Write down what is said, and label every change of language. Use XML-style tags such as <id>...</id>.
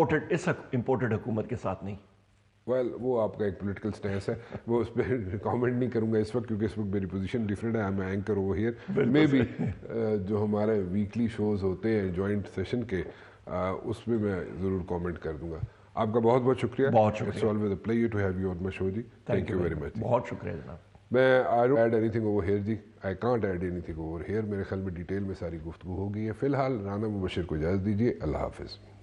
<ur>اس imported حکومت کے ساتھ نہیں. ویل وہ آپ کا ایک پولیٹیکل سٹینس ہے, وہ اس پہ کامنٹ نہیں کروں گا اس وقت کیونکہ اس وقت میری پوزیشن ڈفرینٹ ہے. میں anchor over here may be جو ہمارے ویکلی شوز ہوتے ہیں جوائنٹ سیشن کے, اس میں میں ضرور کامنٹ کر دوں گا. آپ کا بہت بہت شکریہ. بہت شکریہ.</ur> <en>It's always a pleasure to have you on my show جی. Thank you very much.</en> <ur>بہت شکریہ جناب.</ur> <en>میں I don't add anything over here جی. I can't add anything over here.</en> <ur>میرے خیال میں ڈیٹیل میں ساری گفتگو ہو گئی ہے. فی الحال رانا مبشر کو اجازت دیجیے. اللہ حافظ.</ur>